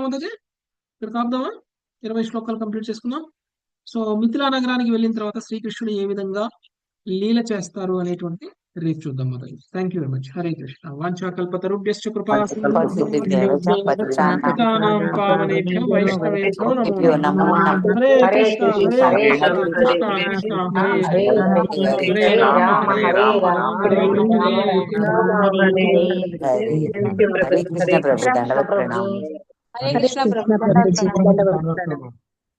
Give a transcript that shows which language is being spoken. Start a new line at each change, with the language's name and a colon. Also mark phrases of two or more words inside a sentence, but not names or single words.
Telugu: అంతే ఇక్కడ కాపుదామా? 20 శ్లోకాలు కంప్లీట్ చేసుకుందాం. సో మిథిలా నగరానికి వెళ్ళిన తర్వాత శ్రీకృష్ణుడు ఏ విధంగా లీల చేస్తారు అనేటువంటి రేపు చూద్దాం.
Sanskrit: మొదలు.
English: thank you very much.
Sanskrit: హరే కృష్ణ. వాంఛాకల్పతరుభ్యశ్చ కృపా సింధూభ్యాం పావనేభ్యో వైష్ణవేభ్యో నమో నమః. హరే కృష్ణ హరే కృష్ణ కృష్ణ హరే హరే రామ హరే రామ రామ హరే కృష్ణ ప్రభు. దండవత్ ప్రణామం. హరే కృష్ణ ప్రభు.